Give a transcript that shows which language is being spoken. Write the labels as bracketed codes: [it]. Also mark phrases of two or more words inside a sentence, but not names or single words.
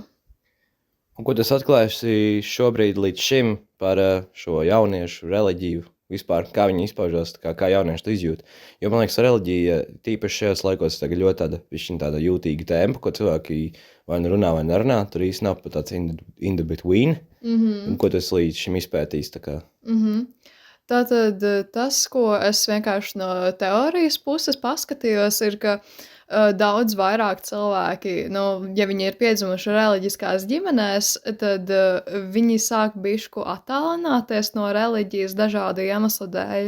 [lv] Un ko tu atklājusi šobrīd līdz šim par šo jauniešu reliģiju vispār? Kā viņi izpaužās, kā jaunieši to izjūt? Jo man liekas, reliģija tīpaši šajos laikos tagad ļoti tāda jūtīga tēma, ko cilvēki vai nu runā vai nerunā. Tur īsti nav pat tāds [en] in the between. [lv] Un ko tu esi līdz šim izpētījis? Tātad tas, ko es vienkārši no teorijas puses paskatījos, ir, ka daudz vairāk cilvēki, ja viņi ir piedzimuši reliģiskās ģimenēs, tad viņi sāk bišķi attālināties no reliģijas dažādu iemeslu dēļ.